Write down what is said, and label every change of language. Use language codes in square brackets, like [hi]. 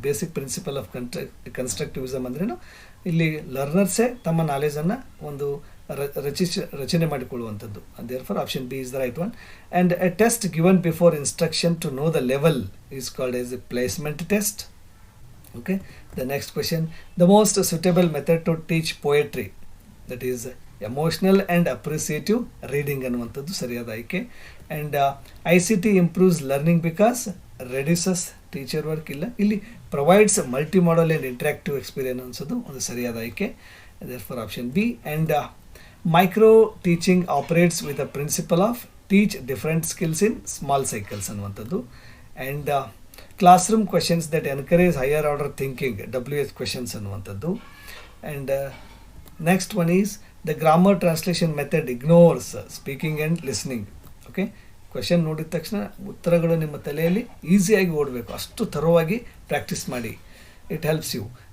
[en] basic principle of constructivism [kn] ಅಂದ್ರೇನು, ಇಲ್ಲಿ ಲರ್ನರ್ಸೇ ತಮ್ಮ ನಾಲೆಜನ್ನು ಒಂದು ರಚನೆ ಮಾಡಿಕೊಳ್ಳುವಂಥದ್ದು. [en] Therefore option B is the right one. And a test given before instruction to know the level is called as a placement test. Okay, the next question. The most suitable method to teach poetry, that is emotional and appreciative reading [kn] ಅನ್ನುವಂಥದ್ದು ಸರಿಯಾದ ಆಯ್ಕೆ. [en] And ICT improves learning because reduces teacher work. [kn] ಇಲ್ಲ, ಇಲ್ಲಿ [en] provides multi modal and interactive experience [kn] ಅನ್ಸೋದು ಒಂದು ಸರಿಯಾದ ಆಯ್ಕೆ. [en] therefore option B. And micro teaching operates with the principle of teach different skills in small cycles ಅನ್ನುವಂಥದ್ದು. And classroom questions that encourage higher order thinking, WH questions ಅನ್ನುವಂಥದ್ದು. And next one is the grammar translation method ignores speaking and listening. [kn] Okay, question ನೋಡಿದ ತಕ್ಷಣ ಉತ್ತರಗಳು ನಿಮ್ಮ ತಲೆಯಲ್ಲಿ ಈಸಿಯಾಗಿ ಓಡಬೇಕು, ಅಷ್ಟು ಥರವಾಗಿ ಪ್ರಾಕ್ಟೀಸ್ ಮಾಡಿ. [en] It helps you.